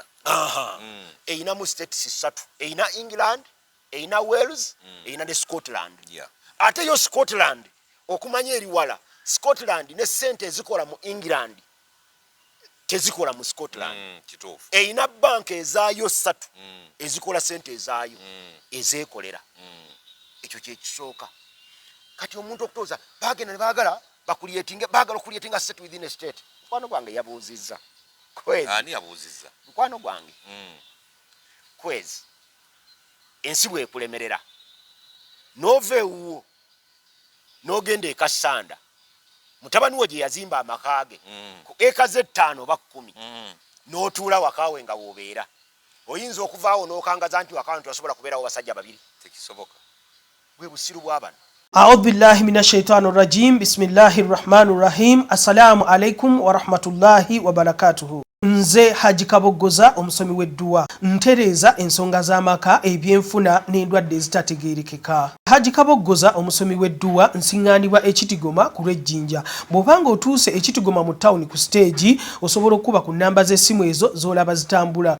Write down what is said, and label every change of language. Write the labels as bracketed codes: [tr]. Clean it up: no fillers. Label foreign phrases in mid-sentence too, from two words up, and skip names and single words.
[lg] eyinamu states 3 eyina England eyina Wales eyina ne Scotland ate yo Scotland okumanya eri wala Scotland ne ssente ezikola mu England tezikola mu Scotland eyina banka ezaayo 3 ezikola ssente ezaayo ezeekolera ekyo kyekisooka kati omuntu okutoza bagenda ne baagala bagala okulyetinga [en] state within a state [lg] mukwano gwange yabuuzizza ani yabuuzizza mukwano gwange Kwezi ensi bwekulemerera n'ova ewuwo n'ogenda e Kasanda mutabani we gye yazimba amaka ge ku eka ze 5 oba 10 n'otuula wakaawe nga w'obeera oyinza okuvaawo n'okangaza nti wakawe nti wasobola kubeerawo basajja babiri tekisoboka bwe busiru bw'abano [ar] أعوذ بالله من الشيطان الرجيم بسم الله الرحمن الرحيم السلام عليكم ورحمة الله وبركاته. [lg] Nze Haji Kabogoza omusomi w'edduwa ntereeza ensonga z'amaka ebyenfuna n'endwadde ezitategeerekeka. Haji Kabogoza omusomi w'edduwa nsiŋŋaanibwa Ekitigoma ku lw'Ejjinja. Bw'obanga otuuse Ekitigoma mu ttawuni ku siteegi osobola okuba ku nnamba z'essimu ezo z'olaba zitambula.